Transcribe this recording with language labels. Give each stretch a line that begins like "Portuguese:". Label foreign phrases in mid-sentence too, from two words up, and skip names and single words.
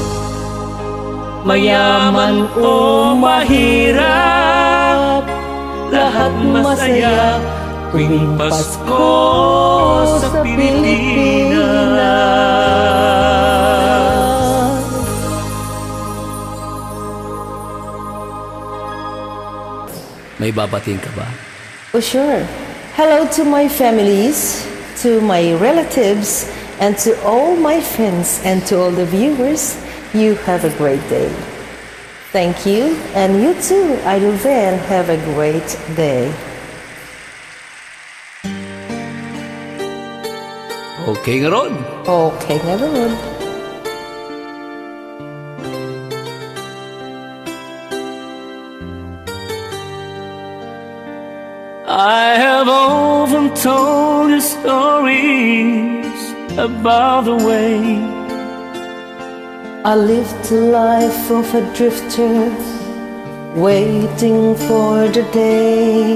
Filipino: Mayaman o mahirap, lahat masaya tuwing Pasko sa Pilipinas. May babating ka ba?
English: Oh, sure. Hello to my families, to my relatives, and to all my friends, and to all the viewers. You have a great day. Thank you, and you too, Idol Van, have a great day.
Filipino: Okay nga ron. Okay, nga ron.
English: I have often told you stories about the way I lived a life of a drifter, waiting for the day